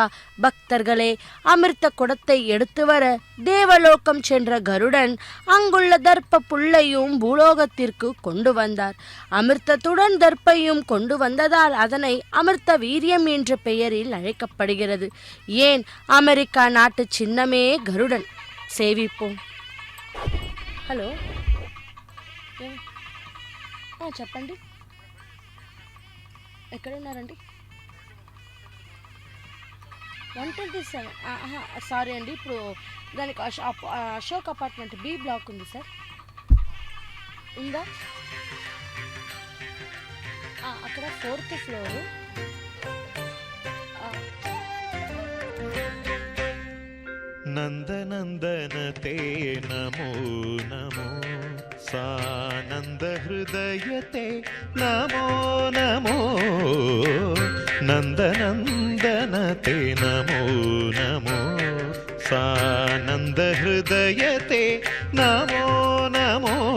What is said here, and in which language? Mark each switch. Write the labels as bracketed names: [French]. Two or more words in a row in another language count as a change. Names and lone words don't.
[Tamil] பக்தர்களே, அமிர்த குடத்தை எடுத்து வர தேவலோகம் சென்ற கருடன் அங்குள்ள தர்ப்ப புல்லையும் பூலோகத்திற்கு கொண்டு வந்தார். அமிர்தத்துடன் தர்ப்பையும் கொண்டு வந்ததால் அதனை அமிர்த வீரியம் என்ற பெயரில் அழைக்கப்படுகிறது. ஏன், அமெரிக்கா நாட்டு சின்னமே கருடன். சேவிப்போம். [Telugu] హలో చెప్పండి, ఎక్కడున్నారండి? 127. సారీ అండి, ఇప్పుడు దానికి అశోక్ అపార్ట్మెంట్ బి బ్లాక్ ఉంది సార్, ఉందా? అక్కడ 4th ఫ్లోరు. [Sanskrit] नन्दनन्दनते नमो नमो सानन्दहृदयते नमो नमो नन्दनन्दनते नमो नमो सानन्दहृदयते नमो नमो